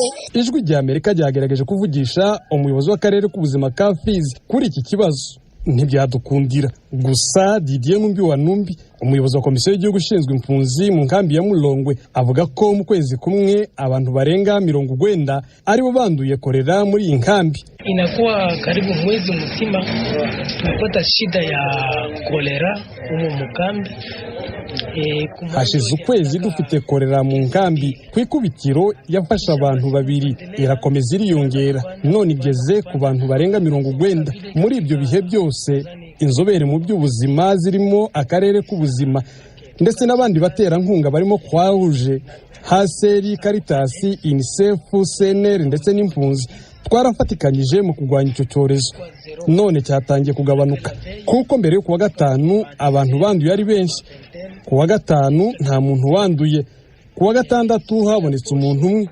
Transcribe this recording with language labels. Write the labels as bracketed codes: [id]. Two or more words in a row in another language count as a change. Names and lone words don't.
[rw] Ijwi ry'Amerika ryagerageje kuvugisha umuyobozi w'akarere k'ubuzima ka Fizi kuri iki kibazo, ntibyadukundira. Gusa Didier Numbi wa Numbi, umuyobozi wa komisiyo y'igihugu ishinzwe impunzi mu nkambi ya Mulongwe, avuga ko mu kwezi kumwe abantu barenga 90 aribo banduye kolera muri iyi nkambi. [sw] Inakuwa karibu mwezi mzima tumepata shida ya kolera humo mkambi, [rw] hashize ukwezi dufite korera mu nkambi ku ikubitiro yafashe abantu babiri irakomeza iriyongera none igeze ku bantu barenga 90. muri ibyo bihe byose inzobere mu by'ubuzima zirimo akarere k'ubuzima ndetse n'abandi baterankunga barimo Croix-Rouge, Haseri, Caritas, UNICEF, CNR ndetse n'impunzi twarafatikanyije mu kurwanya icyo cyorezo none cyatangiye kugabanuka kuko mbere yo kuwa gatanu abantu banduye ari benshi, kuwa gatanu nta muntu wanduye, kuwa gatandatu habonetse umuntu umwe.